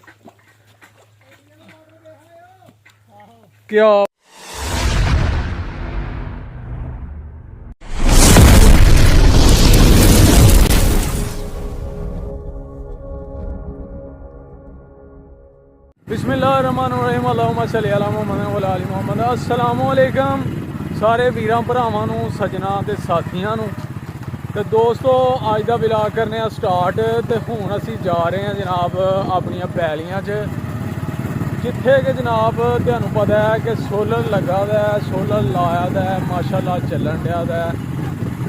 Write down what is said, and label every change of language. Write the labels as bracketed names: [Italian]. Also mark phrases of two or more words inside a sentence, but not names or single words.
[Arabic] ਕਿਆ بسم الله الرحمن الرحيم اللهم صل على محمد و على محمد. السلام عليكم [Punjabi] سارے ویراں بھراواں نوں، سجناں تے ساتھیاں نوں. تے دوستو اج دا ولاگ کرنے آں سٹارٹ. تے ہن اسیں جا رہے ہیں جناب اپنیاں پیلیاں چ، جتھے کہ جناب تہانوں پتہ ہے کہ سولر لگا دا ہے، سولر لایا دا ہے، ماشاءاللہ چلن دیا دا ہے.